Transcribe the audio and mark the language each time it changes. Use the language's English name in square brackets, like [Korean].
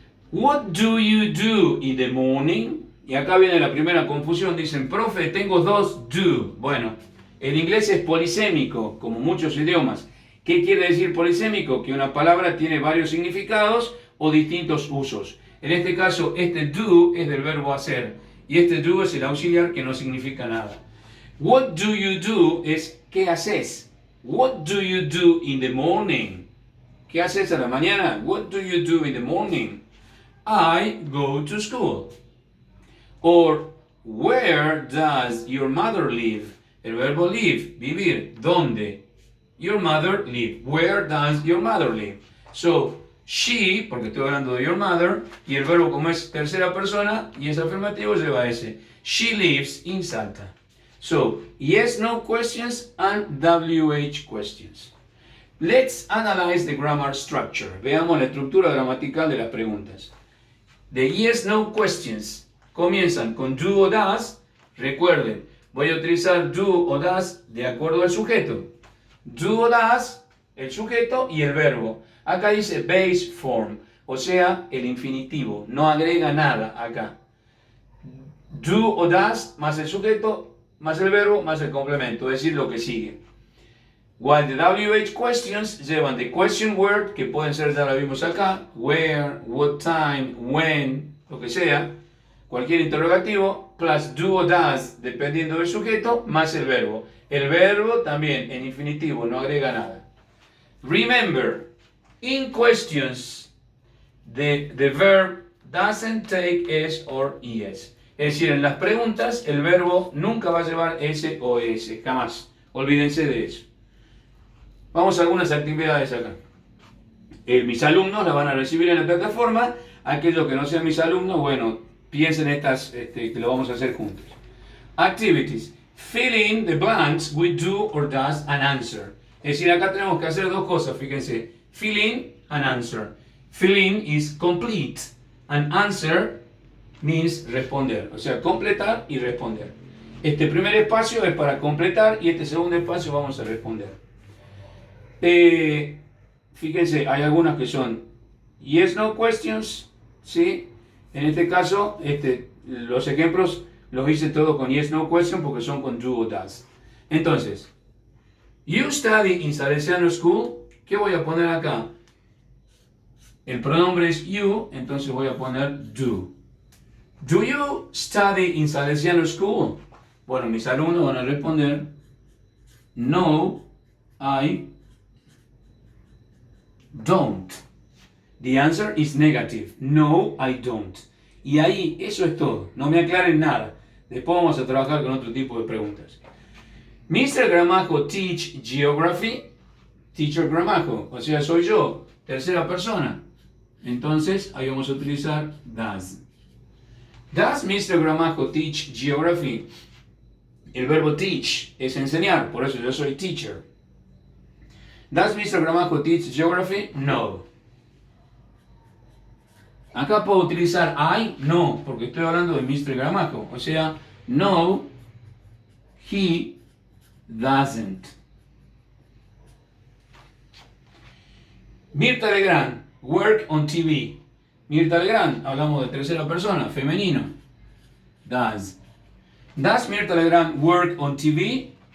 [English] What do you do in the morning? [Spanish] Y acá viene la primera confusión, dicen, profe, tengo dos do. Bueno, el inglés es polisémico, como muchos idiomas. ¿Qué quiere decir polisémico? Que una palabra tiene varios significados o distintos usos. En este caso, este do es del verbo hacer y este do es el auxiliar que no significa nada. [English] What do you do es [Spanish] ¿qué haces? [English] What do you do in the morning? [Spanish] ¿Qué haces a la mañana? [English] What do you do in the morning? I go to school. Or, where does your mother live? [Spanish] El verbo live, vivir. ¿Dónde? Your mother live. [English] Where does your mother live? [Spanish] So, she, porque estoy hablando de your mother, y el verbo como es tercera persona y es afirmativo lleva ese. [English] She lives in Salta. So, yes, no questions and WH questions. Let's analyze the grammar structure. [Spanish] Veamos la estructura gramatical de las preguntas. [English] The yes, no questions [Spanish] comienzan con do o does. Recuerden, voy a utilizar do o does de acuerdo al sujeto. Do o does, el sujeto y el verbo. Acá dice base form, o sea, el infinitivo. No agrega nada acá. Do o does más el sujeto, más el verbo, más el complemento, es decir, lo que sigue. [English] While the WH questions [Spanish] llevan the question word, que pueden ser, ya lo vimos acá, where, what time, when, lo que sea, cualquier interrogativo, plus do o does, dependiendo del sujeto, más el verbo. El verbo también en infinitivo, no agrega nada. [English] Remember, in questions, the verb doesn't take s or es. [Spanish] Es decir, en las preguntas, el verbo nunca va a llevar s o es, jamás. Olvídense de eso. Vamos a algunas actividades acá. Mis alumnos las van a recibir en la plataforma. Aquellos que no sean mis alumnos, bueno, piensen estas que lo vamos a hacer juntos. [English] Activities. Fill in the blanks with do or does and answer. [Spanish] Es decir, acá tenemos que hacer dos cosas, fíjense. [English] Fill in and answer. Fill in is complete and answer means responder. [Spanish] O sea, completar y responder. Este primer espacio es para completar y este segundo espacio vamos a responder. Fíjense, hay algunas que son yes, no questions, ¿sí? En este caso, los ejemplos los hice todos con yes, no question porque son con do o does. [English] Entonces, you study in Salesiano School. [Spanish] ¿Qué voy a poner acá? El pronombre es you, entonces voy a poner do. [English] Do you study in Salesiano School? [Spanish] Bueno, mis alumnos van a responder [English] no, I don't. The answer is negative. No, I don't. [Spanish] Y ahí, eso es todo. No me aclaren nada. Después vamos a trabajar con otro tipo de preguntas. [English] Mr. Gramajo teach geography. [Spanish] Teacher Gramajo. O sea, soy yo. Tercera persona. Entonces, ahí vamos a utilizar does. Does Mr. [English] Gramajo teach geography? [Spanish] El verbo teach es enseñar. Por eso yo soy teacher. Does Mr. [English] Gramajo teach geography? No. [Spanish] Acá puedo utilizar I, no, porque estoy hablando de Mr. Gramajo. O sea, [English] no, he doesn't. [Spanish] Mirta Legrand, work on TV. Mirta Legrand, hablamos de tercera persona, femenino. [English] Does. Does Mirta Legrand work on TV?